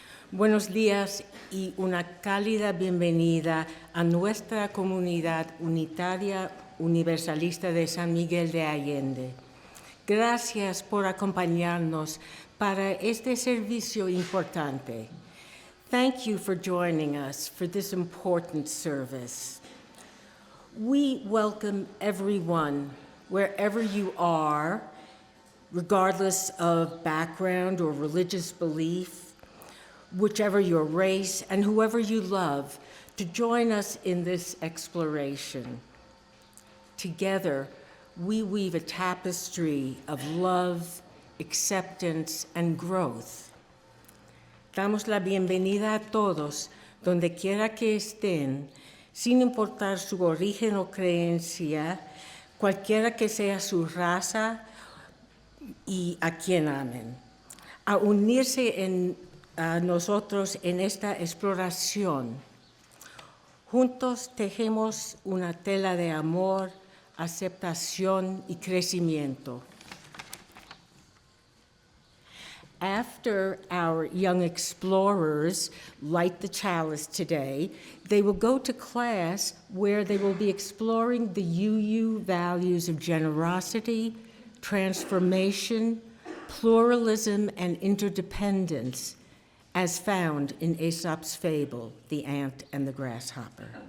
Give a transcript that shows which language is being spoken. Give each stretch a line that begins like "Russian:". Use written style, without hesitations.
Spanish: Buenos días y una cálida bienvenida a nuestra comunidad unitaria universalista de San Miguel de Allende. Gracias por acompañarnos para este servicio importante.
English: Thank you for joining us for this important service. We welcome everyone, wherever you are, regardless of background or religious belief, whichever your race, and whoever you love, to join us in this exploration. Together, we weave a tapestry of love, acceptance, and growth.
Spanish: Damos la bienvenida a todos, donde quiera que estén, sin importar su origen o creencia, cualquiera que sea su raza y a quien amen, a unirse a nosotros en esta exploración. Juntos tejemos una tela de amor, aceptación y crecimiento.
English: After our young explorers light the chalice today, they will go to class where they will be exploring the UU values of generosity, transformation, pluralism, and interdependence, as found in Aesop's fable, The Ant and the Grasshopper.